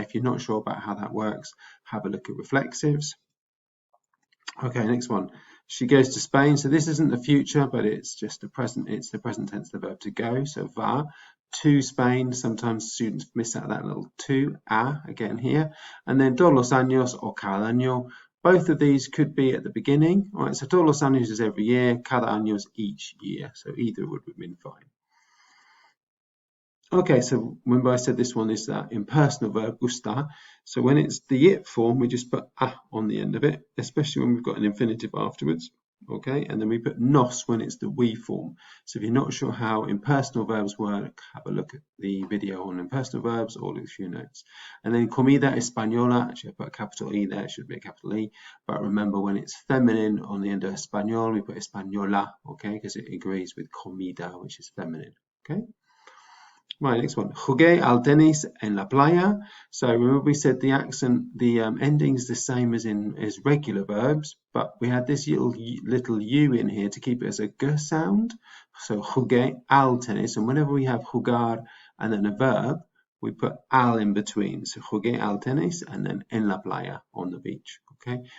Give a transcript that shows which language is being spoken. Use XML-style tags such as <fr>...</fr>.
<en>If you're not sure about how that works, have a look at reflexives. Okay, next one. She goes to Spain. So this isn't the future, but it's just the present. It's the present tense, the verb to go. So va to Spain. Sometimes students miss out that little to, again here. And then</en> <es>todos los años</es> <en>or</en> <es>cada año.</es> <en>Both of these could be at the beginning. All right, so</en> <es>todos los años</es> <en>is every year.</en> <es>Cada año</es> <en>is each year. So either would have been fine. Okay, so remember I said this one is that impersonal verb, gustar. So when it's the it form, we just put a on the end of it, especially when we've got an infinitive afterwards. Okay, and then we put nos when it's the we form. So if you're not sure how impersonal verbs work, have a look at the video on impersonal verbs or look through notes. And then</en> <es>comida española,</es> <en>actually I put a capital E there, it should be a capital E. But remember when it's feminine on the end of español, we put española, okay, because it agrees with comida, which is feminine, okay. Right, next one.</en> <es>Jugué al tenis en la playa.</es> <en>So remember we said the accent, the ending is the same as regular verbs, but we had this little u in here to keep it as a g sound. So</en> <es>jugué al tenis,</es> <en>and whenever we have jugar and then a verb, we put al in between. So</en> <es>jugué al tenis</es> <en>and then</en> <es>en la playa,</es> <en>on the beach, okay?</en>